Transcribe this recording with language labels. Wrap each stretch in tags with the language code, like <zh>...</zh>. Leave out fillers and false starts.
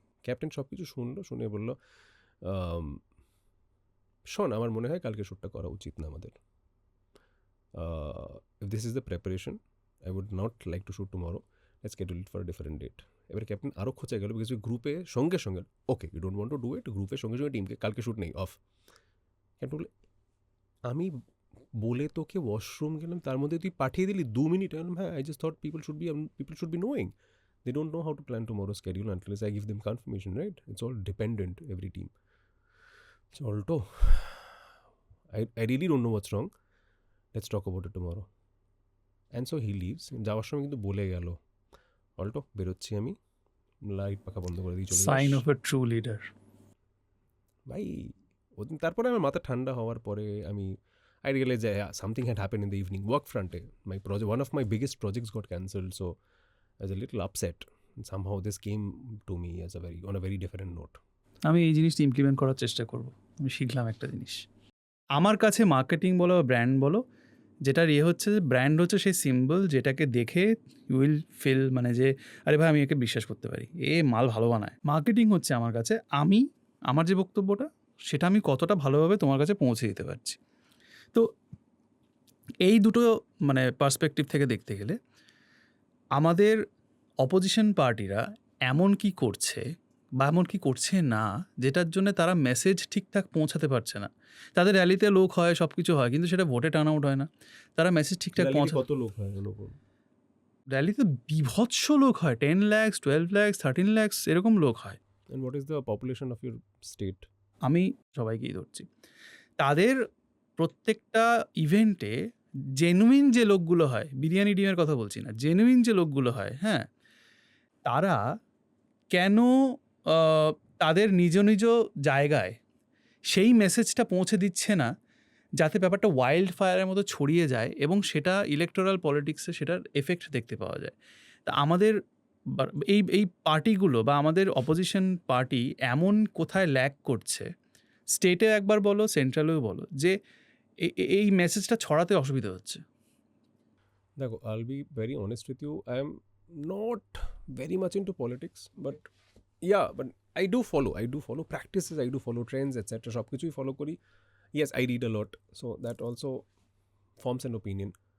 <bn>Captain সব কিছু শুনলো, শুনে বললো, শোন, আমার মনে হয় কালকে শ্যুটটা করা উচিত না আমাদের,</bn> <en>If this is the preparation, I would not like to shoot tomorrow, let's schedule it for a different date.</en> <bn>এবার ক্যাপ্টেন আরও খোঁচা গেল, বিকজ গ্রুপে সঙ্গে সঙ্গে</bn> <en>okay you don't want to do it,</en> <bn>গ্রুপের সঙ্গে সঙ্গে টিমকে কালকে শ্যুট নেই, অফ। ক্যাপ্টেন বলে, আমি বলে তোকে ওয়াশরুম গেলাম, তার মধ্যে তুই পাঠিয়ে দিলি 2 মিনিট।</bn> <en>হ্যাঁ, I just thought people should be knowing, they don't know how to plan tomorrow's schedule unless I give them confirmation, right? It's all dependent, every team. So Alto, I really don't know what's wrong, let's talk about it tomorrow. And so he leaves.</en> <bn>যাওয়ার সময় কিন্তু বলে গেল, Alto বেরোচ্ছি আমি, light পাখা বন্ধ করে দিয়ে চলে যাস। Sign of a true leader. ভাই তারপরে আমার মাথা ঠান্ডা হওয়ার পরে আমি</bn> <en>I realized that something had happened in the evening. Work front, one of my biggest projects got cancelled, so I was a little upset. Somehow this came to me as on a very different note.</en> <bn>আমি এই জিনিসটা implement করার চেষ্টা করব। আমি শিখলাম একটা জিনিস, আমার কাছে মার্কেটিং বলো বা ব্র্যান্ড বলো, যেটার হচ্ছে যে ব্র্যান্ড হচ্ছে সেই সিম্বল যেটাকে দেখে</bn> <en>you will feel</en> <bn>মানে যে আরে ভাই আমি একে বিশ্বাস করতে পারি, মাল ভালো বানায়। মার্কেটিং হচ্ছে আমার কাছে আমার যে বক্তব্যটা সেটা আমি কতটা ভালোভাবে তোমার কাছে পৌঁছে দিতে পারছি। তো এই দুটো মানে পার্সপেক্টিভ থেকে দেখতে গেলে আমাদের অপোজিশন পার্টিরা এমন কি করছে বা এমন কি করছে না যেটার জন্য তারা মেসেজ ঠিকঠাক পৌঁছাতে পারছে না। তাদের র্যালিতে লোক হয়, সব কিছু হয়, কিন্তু সেটা ভোটে টার্ন আউট হয় না। তারা মেসেজ ঠিকঠাক কত লোক হয় র্যালিতে? বিভৎস লোক হয়, 10 lakhs, 12 lakhs, 13 lakhs এরকম লোক হয়।</bn> <en>And what is the population of your state?</en> <bn>আমি সবাইকেই ধরছি, তাদের প্রত্যেকটা ইভেন্টে জেনুইন যে লোকগুলো হয়, বিরিয়ানি ডিমের কথা বলছি না, জেনুইন যে লোকগুলো হয়, হ্যাঁ, তারা কেন আহ, তাদের নিজ নিজ জায়গায় সেই মেসেজটা পৌঁছে দিচ্ছে না যাতে ব্যাপারটা ওয়াইল্ড ফায়ারের মতো ছড়িয়ে যায় এবং সেটা ইলেকটোরাল পলিটিক্সে সেটার এফেক্ট দেখতে পাওয়া যায়। তা আমাদের এই এই পার্টিগুলো বা আমাদের অপোজিশন পার্টি এমন কোথায় ল্যাক করছে, স্টেটে একবার বলো, সেন্ট্রালেও বলো, যে এই মেসেজটা ছড়াতে অসুবিধা হচ্ছে। দেখো,</bn> <en>I'll be very honest with you. I am not very much into politics, but yeah, but I do follow practices, I do follow trends, etc.</en> <bn>সব কিছুই ফলো করি।</bn> <en>Yes, I read a lot, so that also forms an opinion.</en>